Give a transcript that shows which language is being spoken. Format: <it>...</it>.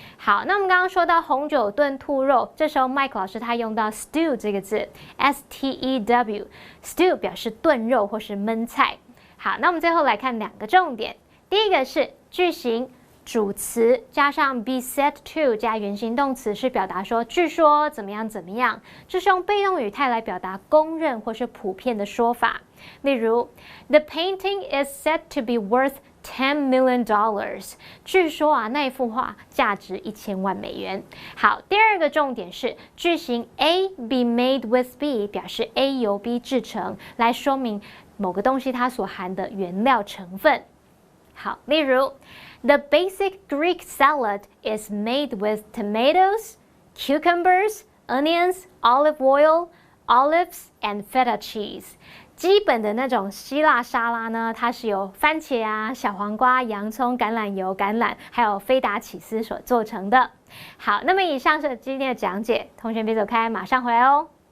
<zh>好，那我们刚刚说到红酒炖兔肉，这时候 Mike 老师他用到 stew 这个字 ，stew， stew 表示炖肉或是焖菜。好，那我们最后来看两个重点，第一个是句型。主词加上</zh> <en>be said to</en> <zh>加原形动词是表达说据说怎么样，这是用被动语态来表达公认或是普遍的说法。</zh> <en>例如 The painting is said to be worth $10 million。</en> <zh>据说啊，那一幅画价值1000万美元。好，第二个重点是句型</zh> <en>A be made with B</en> <zh>表示 A 由 B 制成，来说明某个东西它所含的原料成分。</zh> <en>好，例如 The basic Greek salad is made with tomatoes, cucumbers, onions, olive oil, olives, and feta cheese。</en> <zh>基本的那种希腊沙拉呢，它是由番茄啊、小黄瓜、洋葱、橄榄油、橄榄还有菲达起司所做成的。好，那么以上是今天的讲解，同学别走开，马上回来哦。</zh>